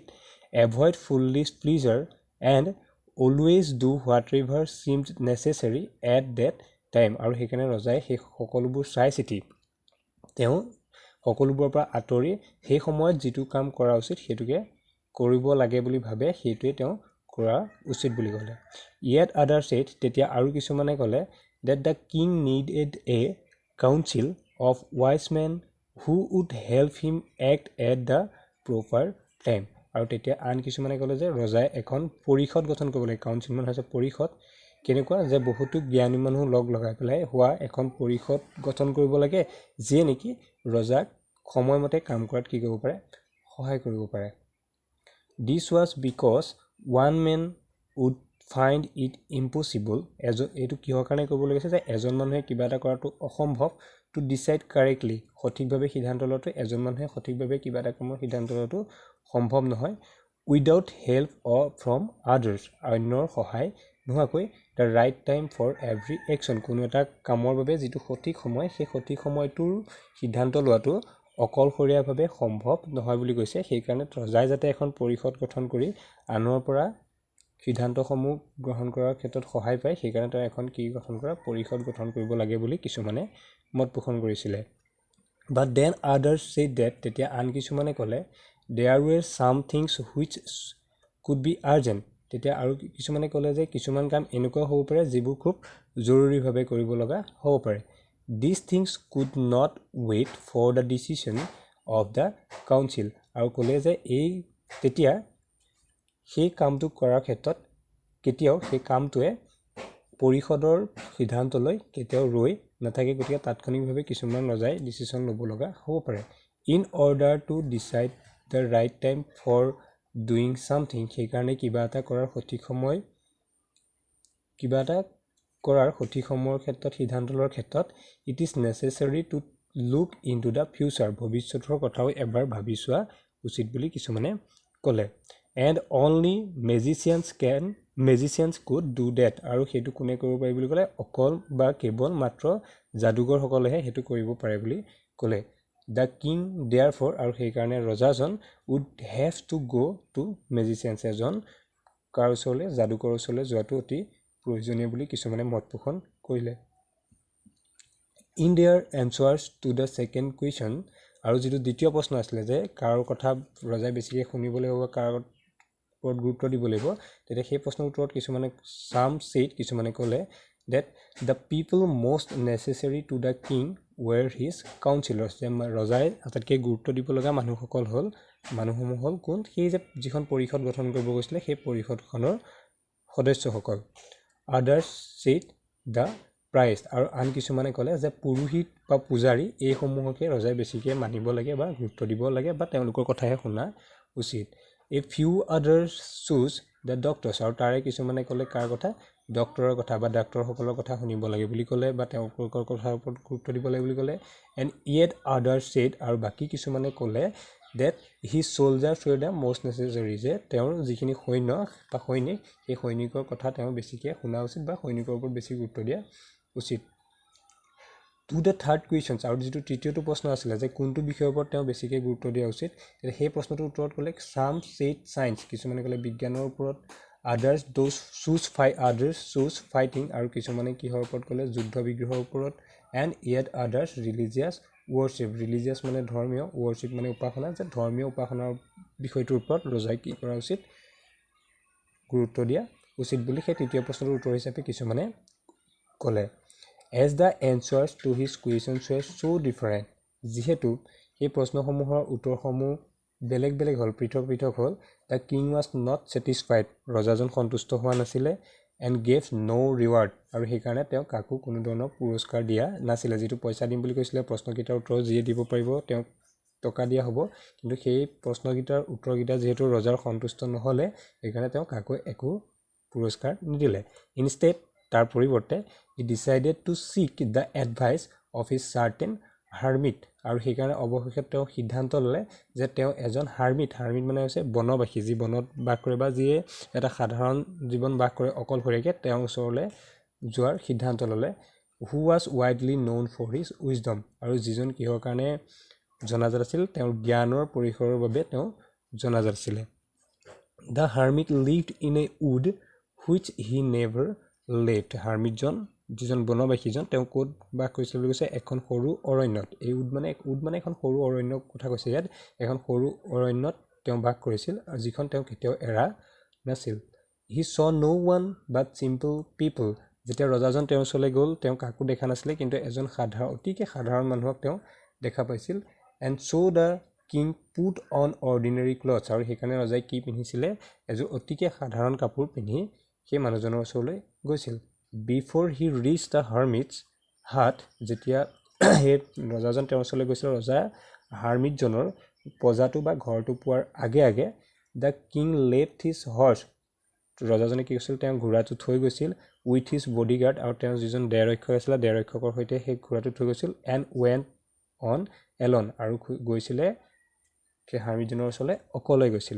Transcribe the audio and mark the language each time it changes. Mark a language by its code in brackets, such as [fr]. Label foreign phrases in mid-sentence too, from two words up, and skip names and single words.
[en] Avoid foolish pleasure and always do what ever seemed necessary at that time, [as] আৰু সেইকাৰণে ৰজাই সেই সকলোবোৰ চাই চিতি তেওঁ সকলোবোৰৰ পৰা আঁতৰি সেই সময়ত যিটো কাম কৰা উচিত সেইটোকে কৰিব লাগে বুলি ভাবে, সেইটোৱে তেওঁ কৰা উচিত বুলি ক'লে। [en] Yet other said, [as] তেতিয়া আৰু কিছুমানে ক'লে [en] that the king needed a council of wise men who would help him act at the proper time, [as] আৰু তেতিয়া আন কিছুমানে ক'লে যে ৰজাই এখন পৰিষদ গঠন কৰিব লাগে। কাউন্সিল মানে হৈছে পৰিষদ, কেনেকুৱা যে বহুতো জ্ঞানী মানুহ লগাই পেলাই হোৱা এখন পৰিষদ গঠন কৰিব লাগে যিয়ে নেকি ৰজাক সময়মতে কাম কৰাত কি কৰিব পাৰে সহায় কৰিব পাৰে [en] This was because one man would find it impossible [as] এইটো কিহৰ কাৰণে ক'ব লাগিছে যে এজন মানুহে কিবা এটা কৰাটো অসম্ভৱ [en] to decide correctly [as] সঠিকভাৱে সিদ্ধান্ত লোৱাটো এজন মানুহে সঠিকভাৱে কিবা এটা কামৰ সিদ্ধান্ত লোৱাটো সম্ভৱ নহয় [en] without help or from others [as] অন্যৰ সহায় নোহোৱাকৈ [en] the right time for every action [as] কোনো এটা কামৰ বাবে যিটো সঠিক সময় সেই সঠিক সময়টোৰ সিদ্ধান্ত লোৱাটো অকলশৰীয়াভাৱে সম্ভৱ নহয় বুলি কৈছে সেইকাৰণে ৰজাই যাতে এখন পৰিষদ গঠন কৰি আনৰ পৰা সিদ্ধান্তসমূহ গ্ৰহণ কৰাৰ ক্ষেত্ৰত সহায় পায় সেইকাৰণে তেওঁ এখন কি গঠন কৰা পৰিষদ গঠন কৰিব লাগে বুলি কিছুমানে মত পোষণ কৰিছিলে [en] but then others said that [as] তেতিয়া আন কিছুমানে ক'লে [en] there were some things which could be urgent তেতিয়া [as] আৰু কিছুমানে ক'লে যে কিছুমান কাম এনেকুৱা হ'ব পাৰে যিবোৰ খুব জৰুৰীভাৱে কৰিব লগা হ'ব পাৰে these [en] things could not wait for the decision of the council [as] আৰু ক'লে যে এই তেতিয়া সেই কামটো কৰাৰ ক্ষেত্ৰত কেতিয়াও সেই কামটোৱে পৰিষদৰ সিদ্ধান্তলৈ কেতিয়াও ৰৈ নাথাকে গতিকে তাৎক্ষণিকভাৱে কিছুমান ৰজাই ডিচিশ্যন ল'ব লগা হ'ব পাৰে [en] in order to decide the right time for doing something [as] সেইকাৰণে কিবা এটা কৰাৰ সঠিক সময়ৰ ক্ষেত্ৰত সিদ্ধান্ত লোৱাৰ ক্ষেত্ৰত [en] it is necessary to look into the future [as] ভৱিষ্যতৰ কথাও এবাৰ ভাবি চোৱা উচিত বুলি কিছুমানে ক'লে [en] and only magicians could do that [as] আৰু সেইটো কোনে কৰিব পাৰে বুলি ক'লে অকল বা কেৱল মাত্ৰ যাদুগৰসকলেহে সেইটো কৰিব পাৰে বুলি ক'লে [en] the king therefore [as] আৰু সেইকাৰণে ৰজাজন [en] would have to go to magicians [as] এজন কাৰ ওচৰলৈ যাদুকৰ ওচৰলৈ যোৱাটো অতি প্ৰয়োজনীয় বুলি কিছুমানে মত পোষণ কৰিলে [en] in their answers to the second question [as] আৰু যিটো দ্বিতীয় প্ৰশ্ন আছিলে যে কাৰ কথা ৰজাই বেছিকৈ শুনিবলৈ হ'ব কাৰ ওপৰত গুৰুত্ব দিব লাগিব তেতিয়া সেই প্ৰশ্নৰ উত্তৰত কিছুমানে [en] some said [as] কিছুমানে ক'লে [en] that the people most necessary to the king were his counselors [as] যে ৰজাই আটাইতকৈ গুৰুত্ব দিব লগা মানুহসমূহ হ'ল কোন সেই যে যিখন পৰিষদ গঠন কৰিব গৈছিলে সেই পৰিষদখনৰ সদস্যসকল [en] others said the priest [as] আৰু আন কিছুমানে ক'লে যে পুৰোহিত বা পূজাৰী এইসমূহকে ৰজাই বেছিকৈ মানিব লাগে বা গুৰুত্ব দিব লাগে বা তেওঁলোকৰ কথাহে শুনা উচিত [en] a few others choose the doctors [as] আৰু তাৰে কিছুমানে ক'লে কাৰ কথা ডক্টৰৰ কথা বা ডাক্তৰসকলৰ কথা শুনিব লাগে বুলি ক'লে বা তেওঁলোকৰ কথাৰ ওপৰত গুৰুত্ব দিব লাগে বুলি ক'লে [en] and yet others said [as] আৰু বাকী কিছুমানে ক'লে [en] that his soldiers were the most necessary [as] যে তেওঁৰ যিখিনি সৈন্য বা সৈনিক সেই সৈনিকৰ কথা তেওঁ বেছিকৈ শুনা উচিত বা সৈনিকৰ ওপৰত বেছি গুৰুত্ব দিয়া উচিত [en] to the third questions [as] আৰু যিটো তৃতীয়টো প্ৰশ্ন আছিলে যে কোনটো বিষয়ৰ ওপৰত তেওঁ বেছিকৈ গুৰুত্ব দিয়া উচিত সেই প্ৰশ্নটোৰ উত্তৰত ক'লে [en] some said science [as] কিছুমানে ক'লে বিজ্ঞানৰ ওপৰত others [en] choose fighting [as] আৰু কিছুমানে কিহৰ ওপৰত ক'লে যুদ্ধ বিগ্ৰহৰ ওপৰত [en] and yet others religious [as] মানে ধৰ্মীয় worship মানে উপাসনা যে ধৰ্মীয় উপাসনাৰ বিষয়টোৰ ওপৰত ৰজাই কি কৰা উচিত গুৰুত্ব দিয়া উচিত বুলি সেই তৃতীয় প্ৰশ্নটোৰ উত্তৰ হিচাপে কিছুমানে ক'লে [en] as the answers to his questions were so different [as] যিহেতু সেই প্ৰশ্নসমূহৰ উত্তৰসমূহ বেলেগ বেলেগ হ'ল পৃথক হ'ল [en] the king was not satisfied [as] ৰজাজন সন্তুষ্ট হোৱা নাছিলে [en] and gave no reward [as] আৰু সেইকাৰণে তেওঁ কাকো কোনো ধৰণৰ পুৰস্কাৰ দিয়া নাছিলে যিটো পইচা দিম বুলি কৈছিলে প্ৰশ্নকেইটাৰ উত্তৰ যিয়ে দিব পাৰিব তেওঁক টকা দিয়া হ'ব কিন্তু সেই প্ৰশ্নকেইটাৰ উত্তৰকেইটা যিহেতু ৰজাৰ সন্তুষ্ট নহ'লে সেইকাৰণে তেওঁ কাকো একো পুৰস্কাৰ নিদিলে instead তাৰ পৰিৱৰ্তে [en] he decided to seek the advice of his certain hermit [as] আৰু সেইকাৰণে অৱশেষত তেওঁ সিদ্ধান্ত ল'লে যে তেওঁ এজন হাৰ্মিট মানে হৈছে বনবাসী যি বনত বাস কৰে বা যিয়ে এটা সাধাৰণ জীৱন বাস কৰে অকলশৰীয়াকৈ তেওঁৰ ওচৰলৈ যোৱাৰ সিদ্ধান্ত ল'লে [en] who was widely known for his wisdom [as] আৰু যিজন কিহৰ কাৰণে জনাজাত আছিল তেওঁৰ জ্ঞানৰ পৰিসৰৰ বাবে তেওঁ জনাজাত আছিলে [en] the hermit lived in a wood which he never left [as] হাৰ্মিটজন যিজন বনবাসীজন তেওঁ ক'ত বাস কৰিছিল বুলি কৈছে এখন সৰু অৰণ্যত এই উড মানে এখন সৰু অৰণ্যৰ কথা কৈছে ইয়াত এখন সৰু অৰণ্যত তেওঁ বাস কৰিছিল আৰু যিখন তেওঁ কেতিয়াও এৰা নাছিল [en] he saw no one but simple people [as] যেতিয়া ৰজাজন তেওঁৰ ওচৰলৈ গ'ল তেওঁ কাকো দেখা নাছিলে কিন্তু এজন অতিকে সাধাৰণ মানুহক তেওঁ দেখা পাইছিল [en] and so the king put on ordinary clothes [as] আৰু সেইকাৰণে ৰজাই কি পিন্ধিছিলে এযোৰ অতিকে সাধাৰণ কাপোৰ পিন্ধি সেই মানুহজনৰ ওচৰলৈ গৈছিল [en] Before he reach the hermit's hut, [as] যেতিয়া সেই ৰজাজন তেওঁৰ ওচৰলৈ গৈছিল, ৰজা হাৰ্মিটজনৰ প্ৰজাটো বা ঘৰটো পোৱাৰ আগে আগে [en] the king left his horse, [as] ৰজাজনে কি কৈছিল, তেওঁ ঘোঁৰাটো থৈ গৈছিল, [en] with his bodyguard, [as] আৰু তেওঁৰ যিজন দেহৰক্ষক আছিলে দেহৰক্ষকৰ সৈতে সেই ঘোঁৰাটো থৈ গৈছিল, [en] and went on alone, [as] আৰু গৈছিলে সেই হাৰ্মিটজনৰ ওচৰলৈ অকলে গৈছিলে।